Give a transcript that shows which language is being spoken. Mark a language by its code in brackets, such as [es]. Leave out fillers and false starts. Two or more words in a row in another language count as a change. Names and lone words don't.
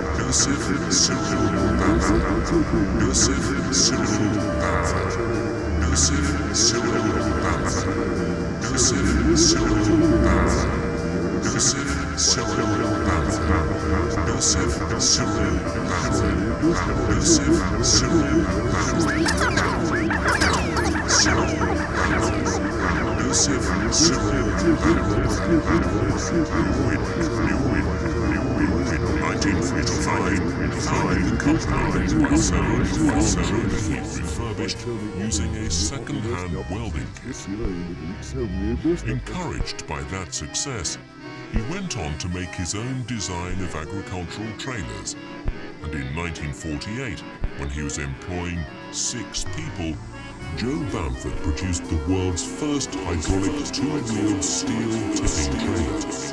[en] Joseph Cyril Bamford. Joseph Cyril Bamford. Joseph Cyril Bamford. Joseph Cyril Bamford. Joseph Cyril Bamford. Joseph Cyril Bamford. Joseph Cyril Bamford. Cyril Bamford. Joseph Cyril Bamford. 1945, founded the company by selling refurbished using a second-hand welding kit. Encouraged by that success, he went on to make his own design of agricultural trailers, and in 1948, when he was employing 6 people, Joe Bamford produced the world's first hydraulic 2-wheeled steel tipping trailer.